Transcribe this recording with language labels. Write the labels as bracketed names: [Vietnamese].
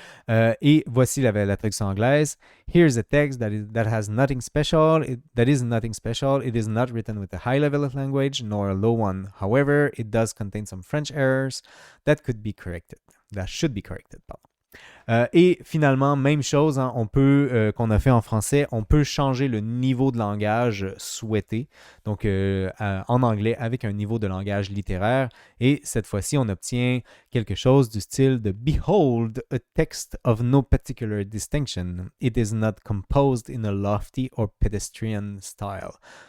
[French] Et voici la traduction anglaise. [English] Here's a text that has nothing special. That is nothing special. It is not written with a high level of language nor a low one. However, it does contain some French errors that should be corrected. [French] Pardon. Et finalement, même chose, hein, qu'on a fait en français, on peut changer le niveau de langage souhaité, donc en anglais avec un niveau de langage littéraire. Et cette fois-ci, on obtient quelque chose du style de « Behold, a text of no particular distinction. [English] It is not composed in a lofty or pedestrian style.